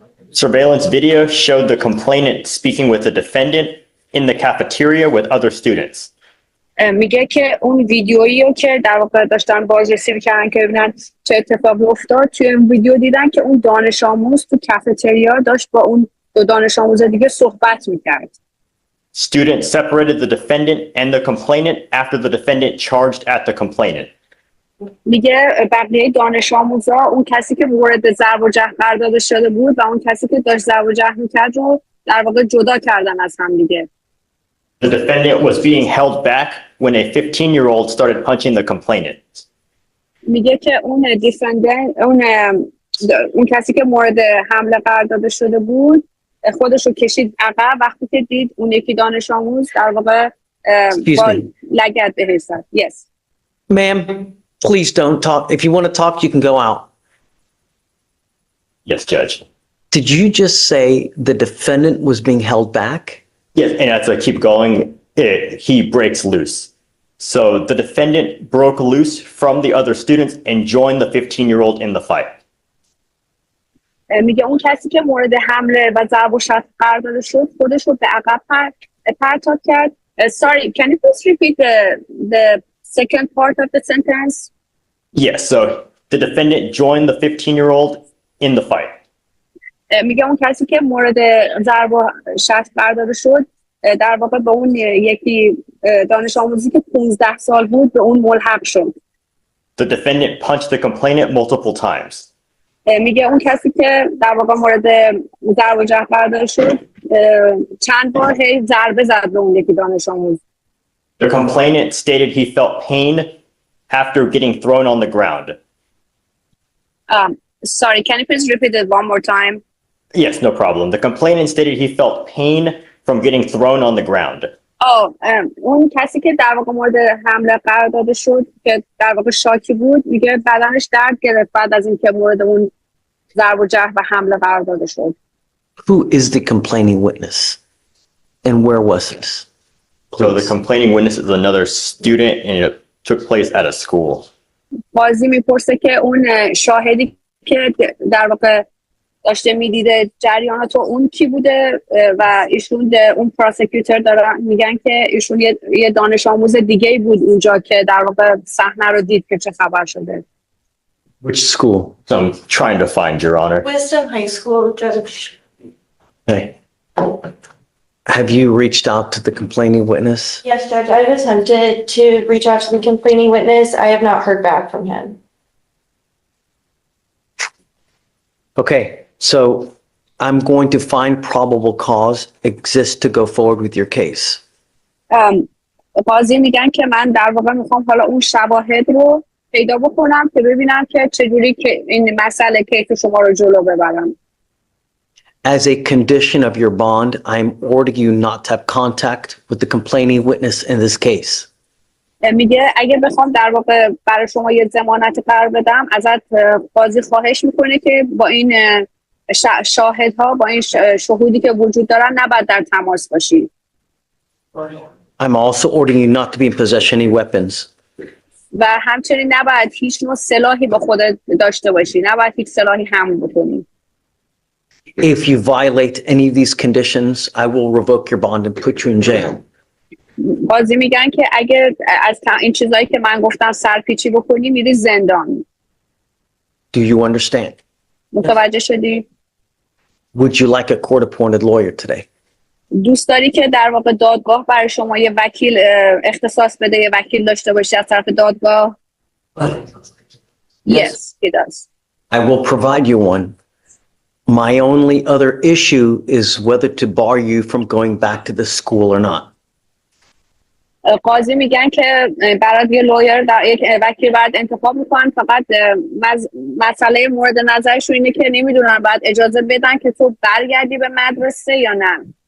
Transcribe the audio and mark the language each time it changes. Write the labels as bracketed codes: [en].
[en] Surveillance video showed the complainant speaking with the defendant in the cafeteria with other students. [fa] میگه که اون ویدیویی رو که در واقع داشتن بازرسی می‌کردن که ببینن چه اتفاقی افتاد، توی این ویدیو دیدن که اون دانش آموز تو کافتریا داشت با اون دو دانش آموز دیگه صحبت می‌کرد. [en] Students separated the defendant and the complainant after the defendant charged at the complainant. [fa] میگه بقیه دانش آموزا اون کسی که مورد ضرب و جرح قرار داده شده بود و اون کسی که داشت ضرب و جرح می‌کرد رو در واقع جدا کردن از هم دیگه. [en] The defendant was being held back when a 15-year-old started punching the complainant. [fa] میگه که اون دیفندنت اون کسی که مورد حمله قرار داده شده بود خودش رو کشید عقب وقتی که دید اون یکی دانش آموز در واقع با لگد بهش زد. [en] Yes. Ma'am, please don't talk. If you want to talk, you can go out. Yes, Judge. Did you just say the defendant was being held back? Yes, and as I keep going, he breaks loose. So the defendant broke loose from the other students and joined the 15-year-old in the fight. [fa] میگه اون کسی که مورد حمله و ضرب و شتم قرار داده شد خودش رو به عقب پرتاب کرد. [en] Sorry, can you please repeat the second part of the sentence? Yes, so the defendant joined the 15-year-old in the fight. [fa] میگه اون کسی که مورد ضرب و شتم قرار داده شد در واقع به اون یکی دانش آموزی که 15 سال بود به اون ملحق شد. [en] The defendant punched the complainant multiple times. [fa] میگه اون کسی که در واقع مورد ضرب و جرح قرار داده شد چند بار هی ضربه زد به اون یکی دانش آموز. [en] The complainant stated he felt pain after getting thrown on the ground. Sorry, can you please repeat it one more time? Yes, no problem. The complainant stated he felt pain from getting thrown on the ground. [fa] اون کسی که در واقع مورد حمله قرار داده شد که در واقع شاکی بود میگه بدنش درد گرفت بعد از اینکه مورد اون ضرب و جرح و حمله قرار داده شد. [en] Who is the complaining witness? And where was this? So the complaining witness is another student and it took place at a school. [fa] بازی میپرسه که اون شاهدی که در واقع داشته میدیده جریانات رو اون کی بوده و ایشون اون پروسیکیوتور دارن میگن که ایشون یه دانش آموز دیگه بود اونجا که در واقع صحنه رو دید که چه خبر شده. [en] Which school? So I'm trying to find, Your Honor. Wisdom High School, Judge. Hey. Have you reached out to the complaining witness? Yes, Judge, I've attempted to reach out to the complaining witness. I have not heard back from him. Okay, so I'm going to find probable cause exists to go forward with your case. [fa] قاضی میگن که من در واقع میخوام حالا اون شواهد رو پیدا بکنم که ببینم که چجوری که این مسئله کیس شما رو جلو ببرم. [en] As a condition of your bond, I'm ordering you not to have contact with the complaining witness in this case. [fa] میگه اگه بخوام در واقع برای شما یه ضمانت قرار بدم ازت قاضی خواهش میکنه که با این شاهدها با این شهودی که وجود دارن نباید در تماس باشی. [en] I'm also ordering you not to be in possession of any weapons. [fa] و همچنین نباید هیچ نوع سلاحی با خودت داشته باشی، نباید هیچ سلاحی حمل بکنی. [en] If you violate any of these conditions, I will revoke your bond and put you in jail. [fa] قاضی میگن که اگه از این چیزایی که من گفتم سرپیچی بکنی میری زندان. [en] Do you understand? [fa] متوجه شدی؟ [en] Would you like a court-appointed lawyer today? [fa] دوست داری که در واقع دادگاه برای شما یه وکیل اختصاص بده، یه وکیل داشته باشی از طرف دادگاه؟ [en] Yes, he does. I will provide you one. My only other issue is whether to bar you from going back to the school or not. [fa] قاضی میگن که برای یه لویر یک وکیل باید انتخاب میکنن، فقط مسئله مورد نظرشون اینه که نمیدونن باید اجازه بدن که تو برگردی به مدرسه یا نه.